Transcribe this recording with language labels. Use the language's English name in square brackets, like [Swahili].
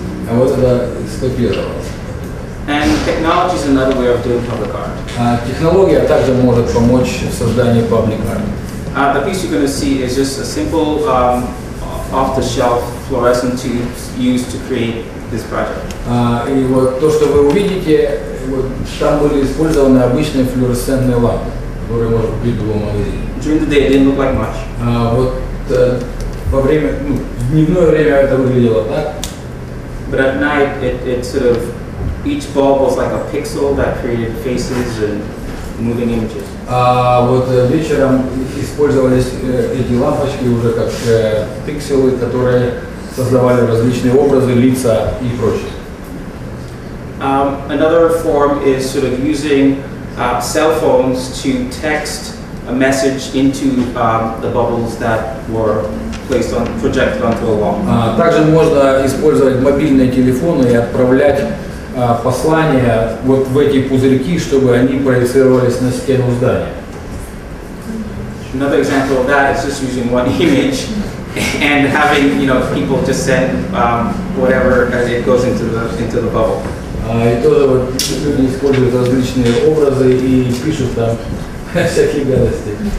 [Russian] А вот это скопировалось. [English] And technology is another way of doing public art. [Russian] Технология также может помочь в создании public art. [English] The piece you're going to see is just a simple off-the-shelf fluorescent tube used to create this project. [Russian] И вот то, что вы увидите, вот, там были использованы обычные флуоресцентные лампы, которые можно купить в любом магазине. [English] During the day, it didn't look like much. [Russian] Вот во время, в дневное время это выглядело так. [English] But at night, it sort of, each bulb was like a pixel that created faces and moving images. [Russian] А вот вечером использовались эти лампочки уже как пикселы, которые создавали различные образы, лица и прочее. [English] Another form is sort of using cell phones to text a message into the bubbles that were projected onto a wall. [Russian] Также можно использовать мобильные телефоны и отправлять послания вот в эти пузырьки, чтобы они проецировались на стену здания. [English] Another example of that is just using one image and having people just send whatever as it goes into the bubble. [Russian] И тоже вот люди используют различные образы и пишут там всякие гадости.